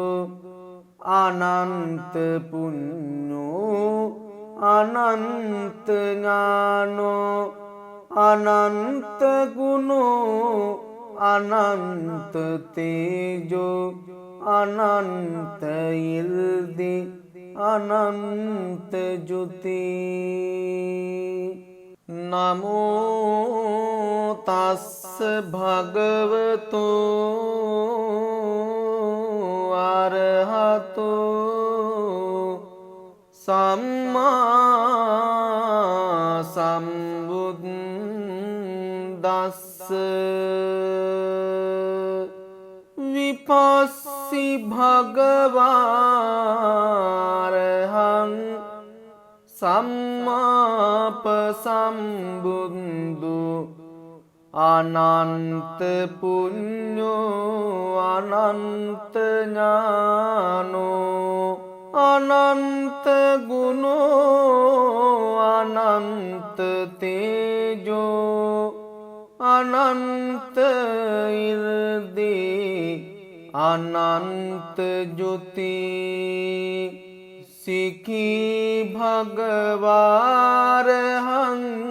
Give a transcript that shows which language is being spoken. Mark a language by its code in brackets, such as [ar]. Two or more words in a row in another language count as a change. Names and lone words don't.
[pi] අනන්ත පුඤ්ඤෝ අනන්ත ඥානෝ අනන්ත ගුණෝ අනන්ත තේජෝ අනන්ත ඉර්දි අනන්ත ජුති නමෝ තස්ස භගවතු අරහතෝ සම්මා සම්බුද්දස්ස විපස්සී භගවාරහං සම්මාපසම්බුද්ධු අනන්ත පුඤ්ඤෝ අනන්ත ඥානෝ अनंत गुणों अनंत तेजो अनंत इर्दि अनंत ज्योति सिखी भगवारहं